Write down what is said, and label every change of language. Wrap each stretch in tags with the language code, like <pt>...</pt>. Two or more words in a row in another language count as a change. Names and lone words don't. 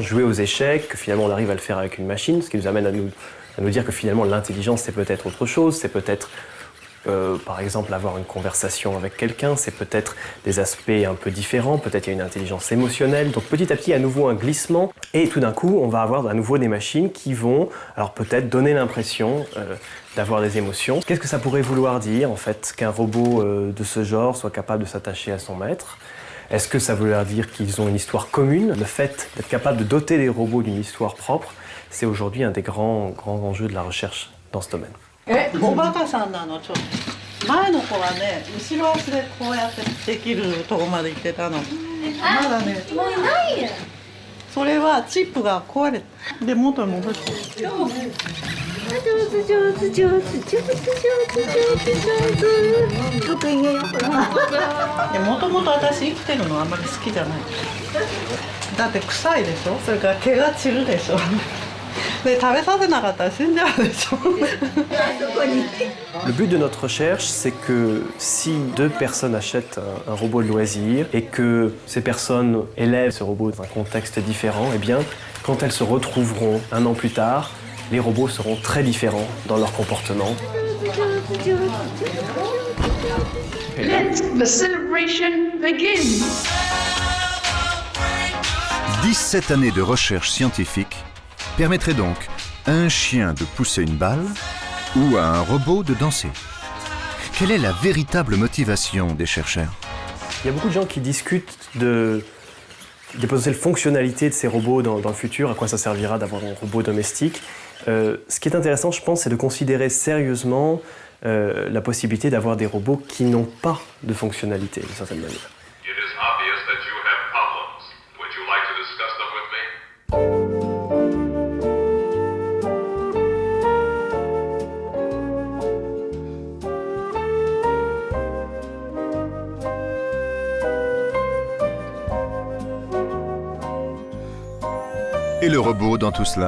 <fr>Jouer aux échecs, que finalement on arrive à le faire avec une machine, ce qui nous amène à nous dire que finalement l'intelligence c'est peut-être autre chose, c'est peut-être par exemple avoir une conversation avec quelqu'un, c'est peut-être des aspects un peu différents, peut-être il y a une intelligence émotionnelle, donc petit à petit à nouveau un glissement et tout d'un coup on va avoir à nouveau des machines qui vont alors peut-être donner l'impression d'avoir des émotions. Qu'est-ce que ça pourrait vouloir dire en fait qu'un robot de ce genre soit capable de s'attacher à son maître? Est-ce que ça veut dire qu'ils ont une histoire commune? Le fait d'être capable de doter les robots d'une histoire propre, c'est aujourd'hui un des grands enjeux de la recherche dans ce domaine.</fr> <ja>おバカさんなのちょっと前の子はね後ろ足でこうやってできるとこまで行ってたのまだねもうないやそれはチップが壊れで元に戻して上手得意げよほらもともと私生きてるのあんまり好きじゃないだって臭いでしょそれから毛が散るでしょで食べさせなかったら死んじゃうでしょ。</ja> <fr>Le but de notre recherche, c'est que si deux personnes achètent un robot de loisir et que ces personnes élèvent ce robot dans un contexte différent, eh bien, quand elles se retrouveront un an plus tard, les robots seront très différents dans leur comportement.</fr> <en>Let the celebration begin.</en> <fr>17 années de recherche scientifique permettraient donc à un chien de pousser une balle ou à un robot de danser. Quelle est la véritable motivation des chercheurs? Il y a beaucoup de gens qui discutent des potentielles fonctionnalités de ces robots dans le futur, à quoi ça servira d'avoir un robot domestique. Ce qui est intéressant, je pense, c'est de considérer sérieusement la possibilité d'avoir des robots qui n'ont pas de fonctionnalité, d'une certaine manière.</fr> <en>It is obvious that you have problems. Would you like to discuss them with me?</en> <fr>Et le robot dans tout cela?</fr>